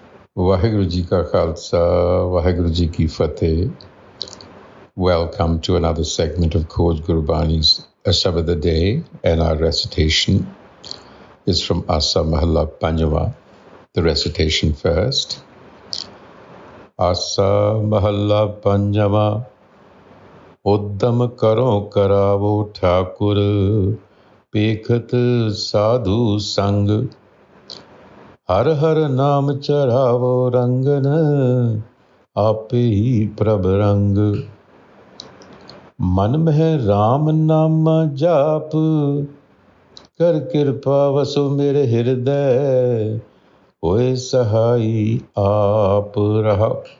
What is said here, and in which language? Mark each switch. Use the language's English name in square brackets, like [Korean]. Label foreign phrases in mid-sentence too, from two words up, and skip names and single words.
[Punjabi] ਵਾਹਿਗੁਰੂ ਜੀ ਕਾ ਖ਼ਾਲਸਾ, ਵਾਹਿਗੁਰੂ ਜੀ ਕੀ ਫ਼ਤਿਹ. [English] Welcome to another segment of Khoj Gurbani's a-sabad-a-day, and our recitation is from Asa Mahalla Panjava. The recitation first. [Punjabi] ਆਸਾ ਮਹਲਾ ਪੰਜਵਾਂ, ਉਦਮੁ ਕਰਉ ਕਰਾਵਹੁ ਠਾਕੁਰ, ਪੇਖਤ ਸਾਧੂ ਸੰਗਿ, ਹਰਿ ਹਰਿ ਨਾਮੁ ਚੜ੍ਹਾਵੋ ਰੰਗਨਿ, ਆਪੇ ਹੀ ਪ੍ਰਭ ਰੰਗਿ। ਮਨ ਮਹਿ ਰਾਮ ਨਾਮ ਜਾਪਿ, ਕਰਿ ਕਿਰਪਾ ਵਸੋ ਮੇਰੇ ਹਿਰਦੈ, ਹੋਇ ਸਹਾਈ ਆਪਿ ਰਹਾ।